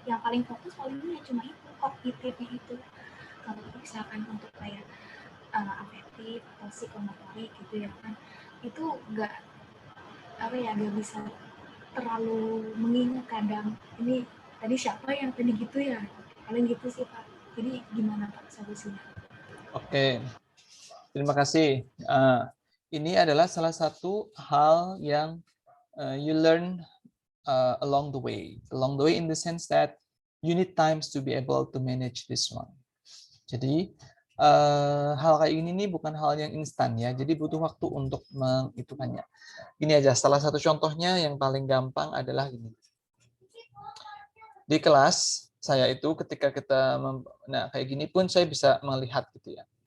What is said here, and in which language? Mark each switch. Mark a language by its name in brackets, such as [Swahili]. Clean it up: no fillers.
[Indonesian] Yang paling fokus palingnya cuma itu kognitifnya itu. Kalau misalkan untuk kayak afektif atau psikomotorik gitu ya kan, itu nggak bisa terlalu mengingat kadang ini tadi siapa yang tadi gitu ya, paling gitu sih Pak. Jadi gimana Pak solusinya? Oke, terima kasih. Ini adalah salah satu hal yang [English] you learn along the way. Along the way in the sense that you need times to be able to manage this one. [Indonesian] Jadi hal kayak ini nih bukan hal yang instan ya. Jadi butuh waktu untuk menghitungannya. Ini aja salah satu contohnya yang paling gampang adalah ini. Di kelas saya itu ketika kita kayak gini pun saya bisa melihat gitu ya.